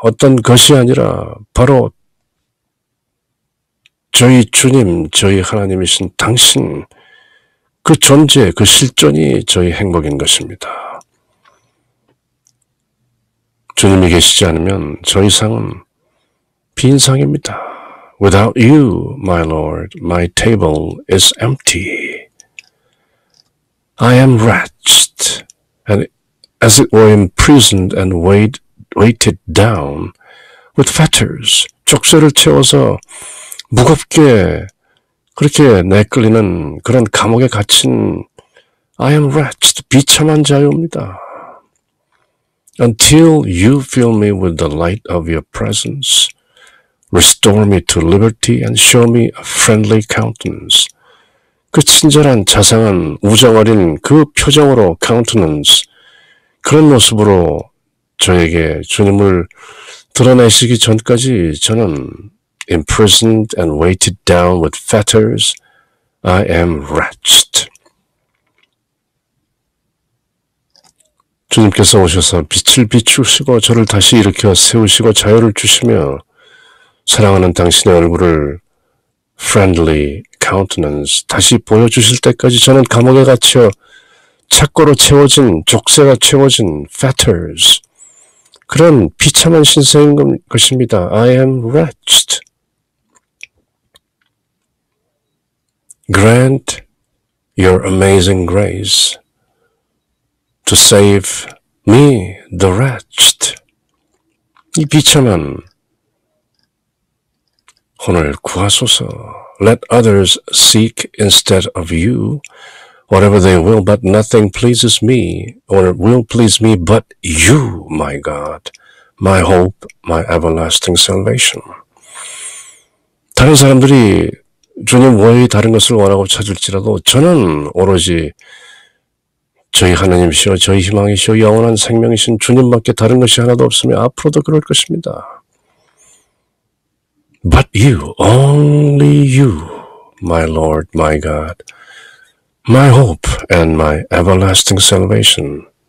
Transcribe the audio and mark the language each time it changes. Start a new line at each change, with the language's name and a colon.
Korean: 어떤 것이 아니라 바로 저희 주님, 저희 하나님이신 당신, 그 존재, 그 실존이 저희 행복인 것입니다. 주님이 계시지 않으면 저희 상은 빈상입니다.
English: Without you, my Lord, my table is empty. I am wretched, and as it were imprisoned and weighted down with fetters.
Korean: 족쇄를 채워서 무겁게 그렇게 내끌리는 그런 감옥에 갇힌
English: I am wretched,
Korean: 비참한 자유입니다.
English: Until you fill me with the light of your presence, restore me to liberty and show me a friendly countenance.
Korean: 그 친절한 자상한 우정 어린 그 표정으로 countenance, 그런 모습으로 저에게 주님을 드러내시기 전까지 저는
English: imprisoned and weighted down with fetters, I am wretched.
Korean: 주님께서 오셔서 빛을 비추시고 저를 다시 일으켜 세우시고 자유를 주시며 사랑하는 당신의 얼굴을
English: friendly countenance
Korean: 다시 보여주실 때까지 저는 감옥에 갇혀 착고로 채워진, 족쇄가 채워진 fetters, 그런 비참한 신세인 것입니다.
English: I am wretched. Grant your amazing grace to save me, the wretched.
Korean: 이 비참한 혼을 구하소서.
English: Let others seek instead of you whatever they will, but nothing pleases me or will please me but you, my God, my hope, my everlasting salvation.
Korean: 다른 사람들이 주님 외에 다른 것을 원하고 찾을지라도 저는 오로지 저희 하나님이시여 저희 희망이시여 영원한 생명이신 주님밖에 다른 것이 하나도 없으며 앞으로도 그럴 것입니다.
English: But you, only you, my Lord, my God, my hope and my everlasting salvation.